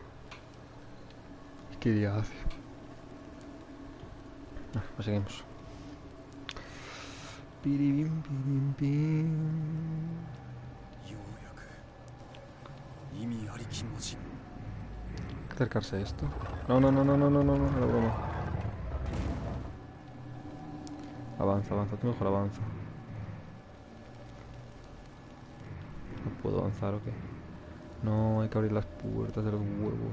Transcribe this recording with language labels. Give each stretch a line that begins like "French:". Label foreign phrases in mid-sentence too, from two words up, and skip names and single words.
Spanish: ¿Qué día hace? Pues seguimos. Piribim, pirim, pim.
Japanese: ようやく意味ありき文字。
Spanish: Acercarse a esto. No, la broma. Avanza, tú mejor avanza. No puedo avanzar, ¿o qué? No, hay que abrir las puertas de los huevos.